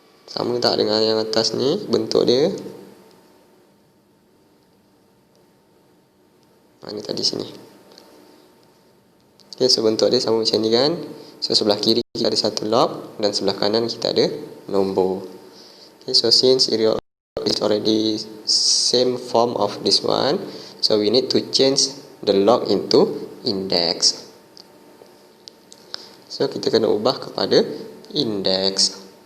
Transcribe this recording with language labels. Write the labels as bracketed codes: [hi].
[ms] Sama tak dengan yang atas ni bentuk dia? Ini tadi sini. Okay, so bentuk dia sama macam ni kan. So sebelah kiri kita ada satu log dan sebelah kanan kita ada nombor. [en] Okay, so since it is already same form of this one, so we need to change the log into index. [ms] So kita kena ubah kepada index.